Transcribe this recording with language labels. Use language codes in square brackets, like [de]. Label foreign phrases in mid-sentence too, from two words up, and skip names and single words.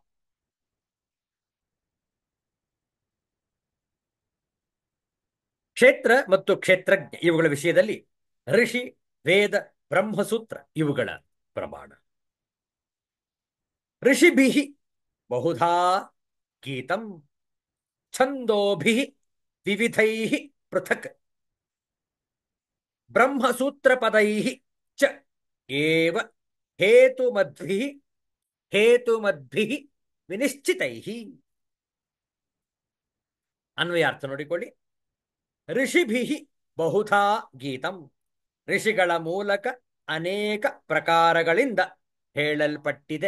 [kn] ಕ್ಷೇತ್ರ ಮತ್ತು ಕ್ಷೇತ್ರಜ್ಞ ಇವುಗಳ ವಿಷಯದಲ್ಲಿ ಋಷಿ, ವೇದ, ಬ್ರಹ್ಮಸೂತ್ರ ಇವುಗಳ ಪ್ರಮಾಣ. [sa] ಋಷಿಭಿಃ ಬಹುಧಾ ಗೀತಂ ಛಂದೋಭಿಃ ವಿವಿಧೈಃ ಪೃಥಕ್ ಬ್ರಹ್ಮಸೂತ್ರಪದೈಃ ಚ ಏವ ಹೇತುಮದ್ಭಿಃ ವಿನಿಶ್ಚಿತೈಃ. [kn] ಅನ್ವಯಾರ್ಥ ನೋಡಿಕೊಳ್ಳಿ. [sa] ಋಷಿಭಿಃ ಬಹುಧಾ ಗೀತಂ, [kn] ಋಷಿಗಳ ಮೂಲಕ ಅನೇಕ ಪ್ರಕಾರಗಳಿಂದ ಹೇಳಲ್ಪಟ್ಟಿದೆ.